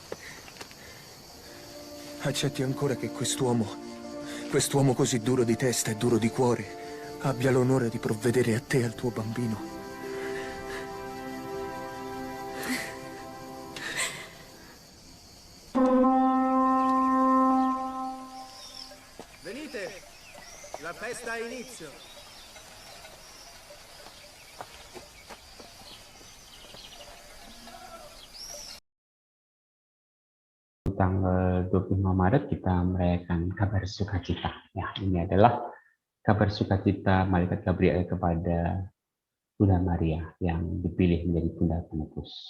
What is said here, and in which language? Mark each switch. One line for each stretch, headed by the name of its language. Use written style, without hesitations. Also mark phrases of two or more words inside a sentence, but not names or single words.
Italian: Accetti ancora che quest'uomo così duro di testa e duro di cuore, abbia l'onore di provvedere a te e al tuo bambino? Venite, la festa ha inizio.
Indonesian: Tanggal 25 Maret kita merayakan kabar sukacita. Ya, ini adalah kabar sukacita malaikat Gabriel kepada Bunda Maria yang dipilih menjadi Bunda Penebus.